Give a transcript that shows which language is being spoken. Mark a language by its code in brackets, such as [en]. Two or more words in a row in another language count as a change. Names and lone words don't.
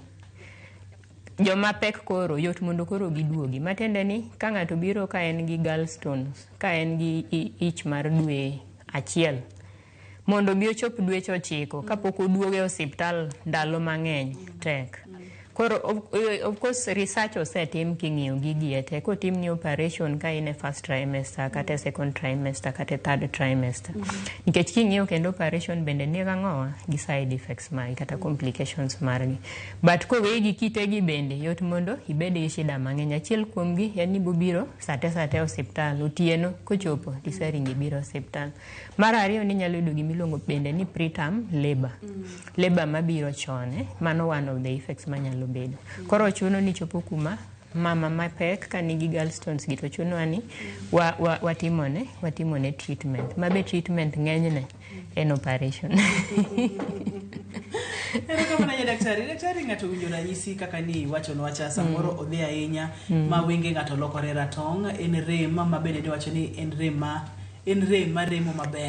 [luo] Joma pek koro yot mondo koro giduogi, matende ni ka ng'ato biro ka en gi gallstones, ka en gi ich mar dwe achiel, mondo bi ochop dweche 9 kapok oduoge osiptal ndalo mang'eny tek. Koro [en] of course [luo] research osetim king'iyo gigi ete kotim ni operation ka in e [en] first trimester [luo] kata [en] second trimester [luo] kata [en] third trimester. [luo] Nikech king'iyo kendo operation bende ni gang'owa gi [en] side effects [luo] magi kata complications margi. But kowegi kitegi bende yot mondo ibed gi shida mang'eny. Achiel kuomgi en ni bobiro sate osiptal otieno kochopo tiseringi biro osiptal. Mar ariyo ni nyalo yudo gimiluongo bende ni [en] preterm labor. [luo] Labor mabiro chone, mano [en] one of the effects [luo] manyalo bedo. Koro chuno ni chopo kuma mama mapek ka nigi gallstones gi to chuno ani watimone treatment. Mabe treatment ng'enyne en operation. Ero kama na daktari ng'ato winjo ranyisi kaka ni wacho no wacha samoro odhi ahinya ma wenge ng'ato lokore ratong, en rem ma bende ni wacho ni en rem maremo maber.